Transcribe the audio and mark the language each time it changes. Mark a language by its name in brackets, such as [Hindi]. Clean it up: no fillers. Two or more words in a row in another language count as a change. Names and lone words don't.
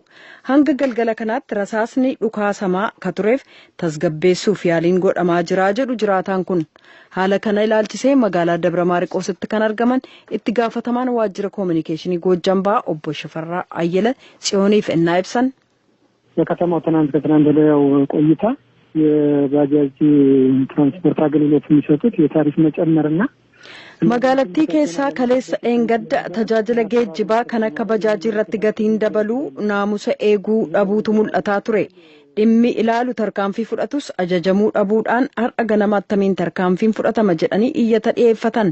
[Oromo] Hanga galgala kanaatti rasaasni dhukaasamaa ka tureef tasgabbeessuuf yaaliin godhamaa jira jedhu jiraataan kun. Haala kana ilaalchisee magaalaa Dabra Maarqositti kan argaman itti gaafatamaan waajjira koominikeeshinii Goojjam Ba'aa obbo Shifarraa Ayyala Tsiyooniif ennaa ibsan. [Amharic] የከተማው ትናንት ወዲያው ቆይታ የባጃጅ ትራንስፖርት አገልግሎት የሚሰጡት የታሪፍ መጨመርና [Oromo] magaalattii keessaa kaleessa dheengadda tajaajila geejjibaa kan akka bajaajii irratti gatiin dabaluu naamusa eeguu dhabuutu mul'ataa ture. Dhimmi ilaalu tarkaanfii fudhatus ajajamuu dhabuudhaan har'a ganama attamiin tarkaanfiin fudhatama jedhanii iyyata dhiyeeffatan.